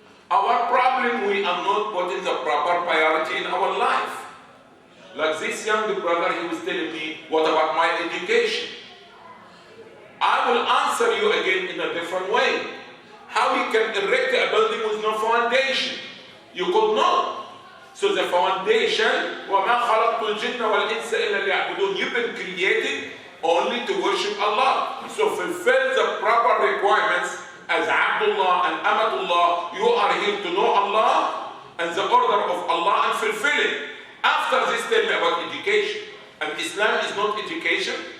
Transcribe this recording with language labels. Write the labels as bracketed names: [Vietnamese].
[English] Our problem, we are not putting the proper priority in our life. Like this young brother, he was telling me, what about my education? I will answer you again in a different way. How you can erect a building with no foundation? You could not. So the foundation, [Arabic] وَمَا خَلَقْتُ الْجِنَّ وَالْإِنسَ إِلَّا لِيَعْبُدُونَ. [English] You've been created only to worship Allah. So fulfill the proper requirements as Abdullah and Amatullah. You are here to know Allah and the order of Allah and fulfill it. After this, tell me about education. And Islam is not education.